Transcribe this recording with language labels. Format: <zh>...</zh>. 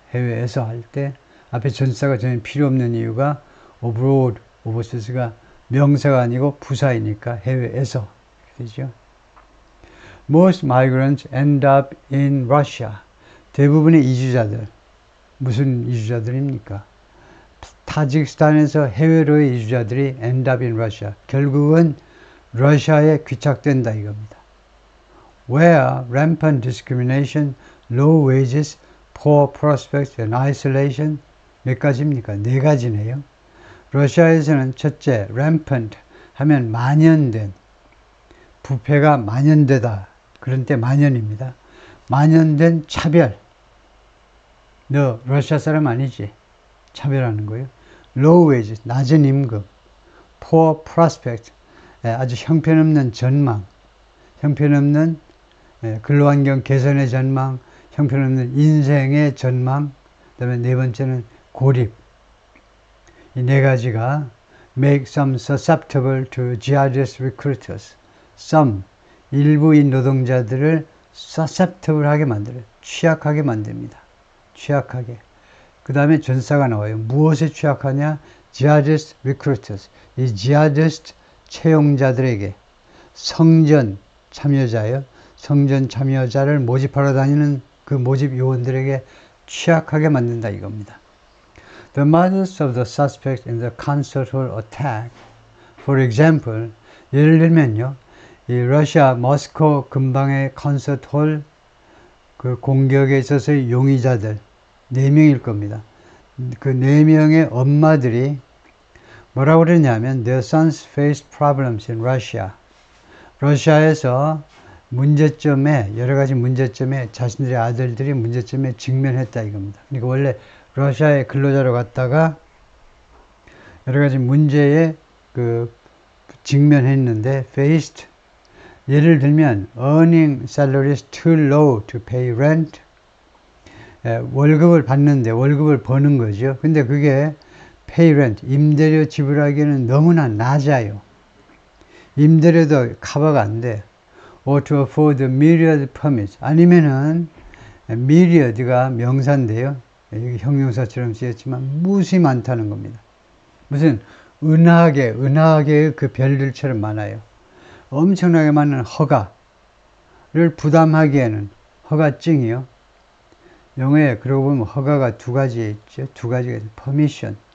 <ko>해외에서 할 때 앞에 전사가 전혀 필요 없는 이유가 어브로드, 오버시스가 명사가 아니고 부사이니까 해외에서 되죠.</ko> <en>Most migrants end up in Russia.</en> <ko>대부분의 이주자들, 무슨 이주자들입니까? 타지키스탄에서 해외로의 이주자들이</ko> <en>end up in Russia.</en> <ko>결국은 러시아에 귀착된다 이겁니다.</ko> <en>Where rampant discrimination, low wages, poor prospects and isolation.</en> <ko>몇 가지입니까? 4가지네요. 러시아에서는 첫째, rampant 하면 만연된, 부패가 만연되다. 그런 때 만연입니다. 만연된 차별. 너 러시아 사람 아니지? 차별하는 거예요.</ko> <en>Low wages,</en> <ko>낮은 임금.</ko> <en>Poor prospect,</en> <ko>아주 형편없는 전망. 형편없는 근로환경 개선의 전망, 형편없는 인생의 전망. 그 다음에 4번째는 고립. 이 4가지가</ko> <en>make some susceptible to jihadist recruiters.</en> <ko>some, 일부인 노동자들을 susceptible 하게 만들어요. 취약하게 만듭니다. 취약하게. 그 다음에 전사가 나와요. 무엇에 취약하냐? jihadist recruiters. 이 jihadist 채용자들에게 성전 참여자예요. 성전 참여자를 모집하러 다니는 그 모집 요원들에게 취약하게 만든다 이겁니다.</ko> <en>The mothers of the suspects in the concert hall attack, for example, 예를</en> <ko>들면요, 이 러시아 모스코 근방의 콘서트 홀 그 공격에 있어서의 용의자들 4명일 겁니다. 그 4명의 엄마들이 뭐라고 그러냐면</ko> <en>their sons faced problems in Russia.</en> <ko>러시아에서 문제점에 여러 가지 문제점에 자신들의 아들들이 문제점에 직면했다 이겁니다. 그러니까 원래 러시아에 근로자로 갔다가 여러 가지 문제에 직면했는데 faced 예를 들면</ko> <en>earning salaries too low to pay rent</en> <ko>월급을 받는데 월급을 버는 거죠. 근데 그게 pay rent 임대료 지불하기에는 너무나 낮아요. 임대료도 커버가 안 돼.</ko> <en>or to afford myriad permits</en> <ko>아니면은 myriad가 명사인데요. 여기 형용사처럼 쓰였지만 무수히 많다는 겁니다. 무슨 은하계의 그 별들처럼 많아요. 엄청나게 많은 허가를 부담하기에는 허가증이요. 영어에 그러고 보면 허가가 2가지 있죠. 2가지가 있어요.</ko>